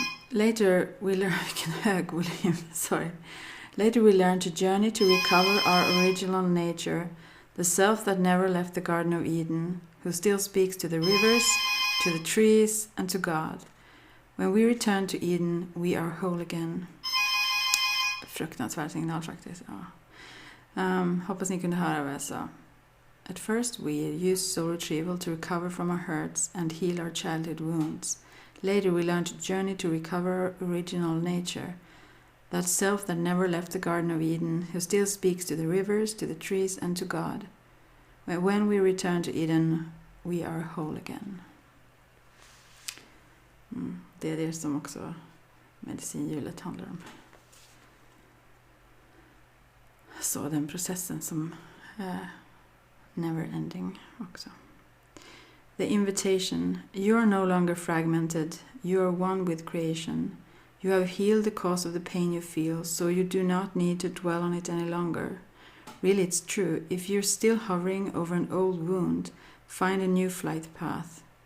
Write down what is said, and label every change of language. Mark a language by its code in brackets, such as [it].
[en] Later, we learn... [sv] Vilken hög volym, [en] sorry. Later we learn to journey to recover our original nature, the self that never left the Garden of Eden, who still speaks to the rivers, to the trees, and to God. When we return to Eden, we are whole again. [sv] Fruktansvärd signal faktiskt. Ja. Hoppas ni kunde höra vad jag sa. [en] At first we use soul retrieval to recover from our hurts and heal our childhood wounds. Later we learn to journey to recover our original nature, that self that never left the Garden of Eden, who still speaks to the rivers, to the trees, and to God. When we return to Eden, we are whole again. [sv] Det är det som också medicinhjulet handlar om. Så den processen som är [en] never ending [sv] också. [en] The invitation. You are no longer fragmented. You are one with creation. You have healed the cause of the pain you feel, so you do not need to dwell on it any longer. Really, it's true. If you're still hovering over an old wound, find a new flight path.